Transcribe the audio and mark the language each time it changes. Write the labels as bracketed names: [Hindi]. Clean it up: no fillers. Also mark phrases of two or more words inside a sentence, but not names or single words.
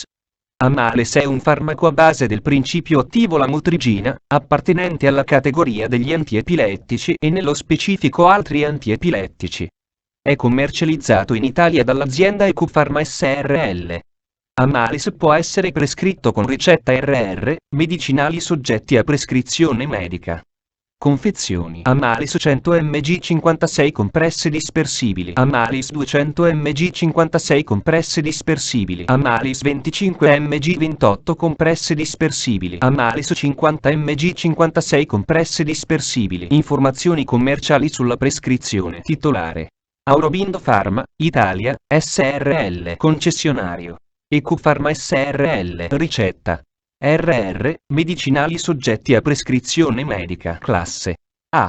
[Italian] Amales è un farmaco a base del principio attivo lamotrigina, appartenente alla categoria degli antiepilettici e nello specifico altri antiepilettici. È commercializzato in Italia dall'azienda EQ Pharma SRL. Amales può essere prescritto con ricetta RR, medicinali soggetti a prescrizione medica. Confezioni. Amales 100 mg 56 compresse dispersibili. Amales 200 mg 56 compresse dispersibili. Amales 25 mg 28 compresse dispersibili. Amales 50 mg 56 compresse dispersibili. Informazioni commerciali sulla prescrizione. Titolare: Aurobindo Pharma, Italia, SRL. Concessionario: EQ Pharma SRL. Ricetta: RR, medicinali soggetti a prescrizione medica. Classe A.